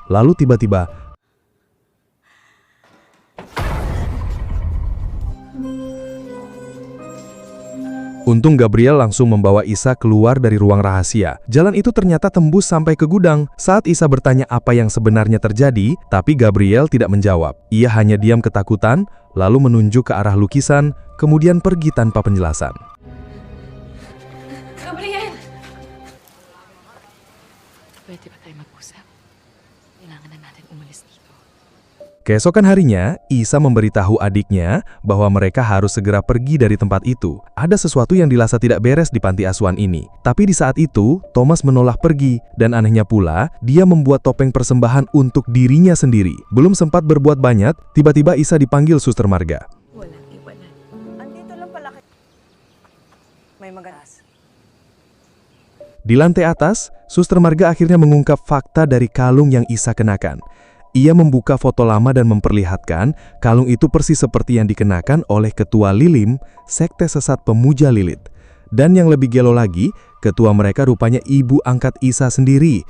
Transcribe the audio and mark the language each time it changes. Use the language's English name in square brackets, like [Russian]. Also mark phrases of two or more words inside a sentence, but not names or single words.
[Indonesian] Lalu tiba-tiba, untung Gabriel langsung membawa Isa keluar dari ruang rahasia. Jalan itu ternyata tembus sampai ke gudang. Saat Isa bertanya apa yang sebenarnya terjadi, tapi Gabriel tidak menjawab. Ia hanya diam ketakutan, lalu menunjuk ke arah lukisan, kemudian pergi tanpa penjelasan. Gabriel! [Filipino] Pwede ba tayo mag-usap? Kailangan na natin umalis dito. [Indonesian] Keesokan harinya, Isa memberitahu adiknya bahwa mereka harus segera pergi dari tempat itu. Ada sesuatu yang dirasa tidak beres di panti asuhan ini. Tapi di saat itu, Thomas menolak pergi. Dan anehnya pula, dia membuat topeng persembahan untuk dirinya sendiri. Belum sempat berbuat banyak, tiba-tiba Isa dipanggil Suster Marga. [Filipino] Walang iwanan. Andito lang pala kayo. May maganas. [Indonesian] Di lantai atas, Suster Marga akhirnya mengungkap fakta dari kalung yang Isa kenakan. Ia membuka foto lama dan memperlihatkan kalung itu persis seperti yang dikenakan oleh ketua Lilim, sekte sesat pemuja Lilith. Dan yang lebih gelo lagi, ketua mereka rupanya ibu angkat Isa sendiri.